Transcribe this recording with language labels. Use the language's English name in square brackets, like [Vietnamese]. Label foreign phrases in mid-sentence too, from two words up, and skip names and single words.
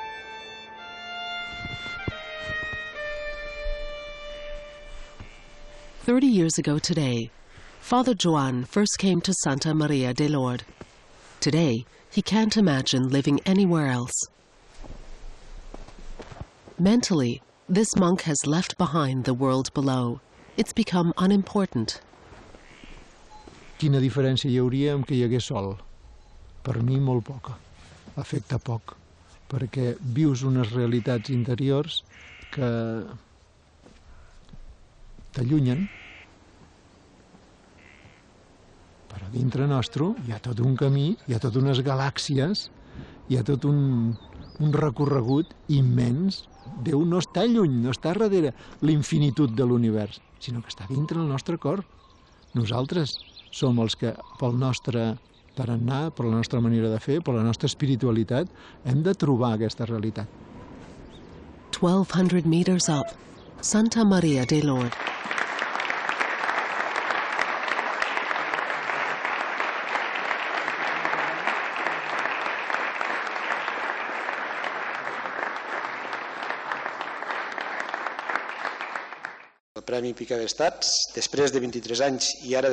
[English] "30 years ago today, Father Joan first came to Santa Maria de Lord. Today, he can't imagine living anywhere else. Mentally, this monk has left behind the world below. It's become unimportant. [Catalan] Quina diferència hi hauria amb que hi hagués sol? Per mi molt poca, afecta poc, perquè vius unes realitats interiors que t'allunyen, però dintre nostre hi ha tot un camí, hi ha tot unes galàxies, hi ha tot un recorregut immens. Déu no està lluny, no està darrere l'infinitud de l'univers, sinó que està dintre el nostre cor. Nosaltres som els que, pel nostre tarannà, per la nostra manera de fer, per la nostra espiritualitat, hem de trobar aquesta realitat. [English] 1,200 meters up, Santa Maria de Lord. [Catalan] El Premi Pica d'Estats, després de 23 anys i ara de